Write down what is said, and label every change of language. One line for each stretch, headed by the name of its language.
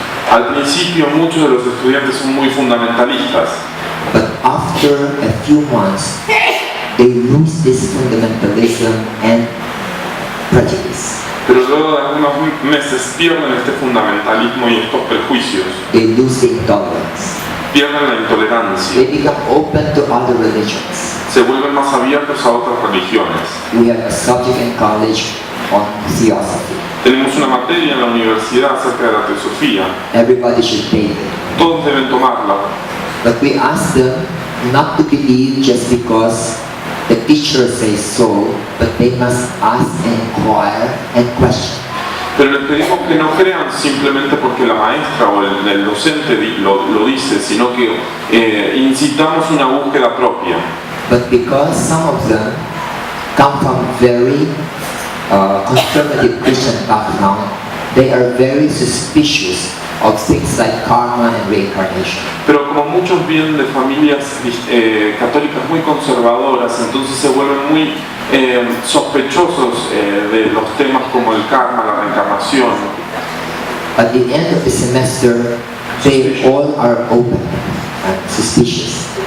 Spanish: Al principio muchos de los estudiantes son muy fundamentalistas.
English: But after a few months, they lose this fundamentalism and prejudice.
Spanish: Pero luego de algunos meses pierden este fundamentalismo y estos prejuicios.
English: They lose the intolerance.
Spanish: Pierden la intolerancia.
English: They become open to other religions.
Spanish: Se vuelven más abiertos a otras religiones.
English: We have a subject in college on Theosophy.
Spanish: Tenemos una materia en la universidad acerca de la Teosofía.
English: Everybody should take it.
Spanish: Todos deben tomarla.
English: But we ask them not to believe just because the teacher says so, but they must ask and inquire and question.
Spanish: Pero les pedimos que no crean simplemente porque la maestra o el docente lo dice, sino que incitamos una búsqueda propia.
English: But because some of them come from very conservative Christian background, they are very suspicious of things like karma and reincarnation.
Spanish: Pero como muchos vienen de familias católicas muy conservadoras, entonces se vuelven muy sospechosos de los temas como el karma, la reencarnación.
English: At the end of the semester, they all are open and suspicious.